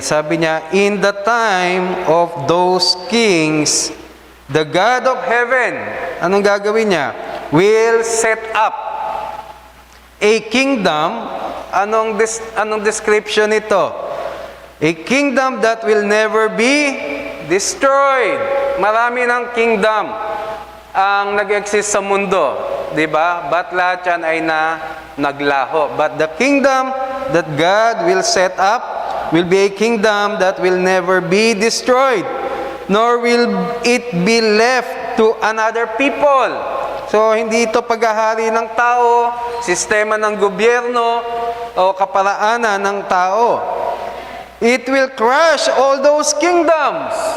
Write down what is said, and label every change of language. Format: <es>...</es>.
<tl>Sabi niya,</tl> <en>in the time of those kings, the God of heaven,</en> <tl>anong gagawin niya?</tl> <en>Will set up a kingdom.</en> <tl>Anong description ito?</tl> <en>A kingdom that will never be destroyed.</en> <tl>Marami ng kingdom ang nag-exist sa mundo. Diba? But lahat yan ay naglaho.</tl> <en>But the kingdom that God will set up will be a kingdom that will never be destroyed, nor will it be left to another people.</en> <tl>So, hindi ito paghahari ng tao, sistema ng gobyerno, o kaparaanan ng tao.</tl> <en>It will crush all those kingdoms.</en>